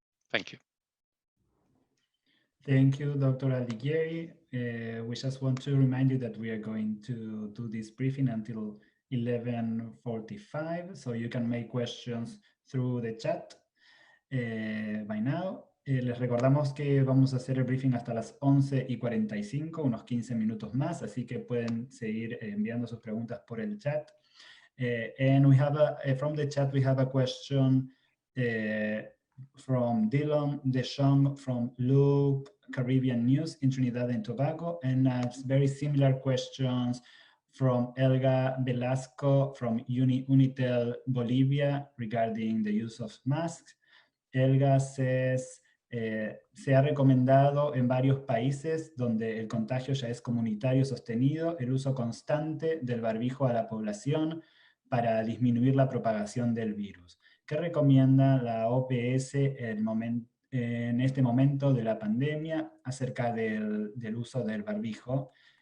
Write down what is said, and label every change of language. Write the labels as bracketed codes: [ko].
[en] Thank you. Thank you, Dr. Aldiguieri. We just want to remind you that we are going to do this briefing until 11:45, so you can make questions through the chat by now. [es] Les recordamos que vamos a hacer el briefing hasta las 11:45, unos 15 minutos más, así que pueden seguir enviando sus preguntas por el chat. [en] And we have from the chat, we have a question from Dylan DeShong from Loop Caribbean News in Trinidad and Tobago, and very similar questions from Elga Velasco from Unitel Bolivia regarding the use of masks. Elga says, [es] se ha recomendado en varios países donde el contagio ya es comunitario sostenido el uso constante del barbijo a la población para disminuir la propagación del virus. ¿Qué recomienda la OPS en este momento de la pandemia acerca del uso del barbijo?